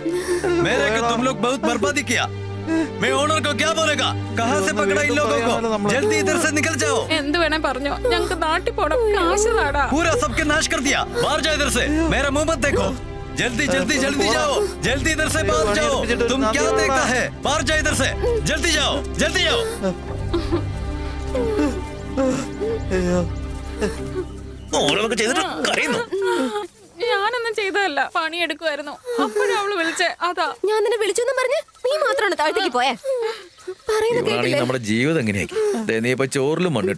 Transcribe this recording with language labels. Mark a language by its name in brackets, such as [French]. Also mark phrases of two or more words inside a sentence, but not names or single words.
[Hindi] मेरे को तुम लोग बहुत बर्बादी किया. मैं ओनर को क्या बोलेगा? कहाँ से पकड़ा इन लोगों को? जल्दी इधर से निकल जाओ. [Malayalam] എന്ത് വേണേ പറഞ്ഞോ, ഞങ്ങൾക്ക് നാട്ടിൽ പോണം. കാശ് താടാ. [Hindi] पूरा सबके नाश कर दिया. बाहर जाओ इधर से. मेरा मुंह मत देखो. जल्दी जल्दी जल्दी जाओ. जल्दी इधर से बाहर जाओ. तुम क्या देखता है? बाहर जाओ इधर से. जल्दी जाओ. जल्दी जाओ. [Malayalam] ഓരോന്നൊക്കെ ചെയ്തിട്ട് കരയുന്നു. ഞാനൊന്നും ചെയ്തതല്ല, പണിയെടുക്കുമായിരുന്നു. അപ്പോഴാ അവള് വിളിച്ചേ. അതാ ഞാൻ നിന്നെ വിളിച്ചെന്ന് പറഞ്ഞ് നീ മാത്രമാണ് താഴത്തേക്ക് പോയേ. നമ്മുടെ ജീവിതം എങ്ങനെയാക്കി. നീ ഇപ്പൊ ചോറിലും മണ്ണിട്ടു.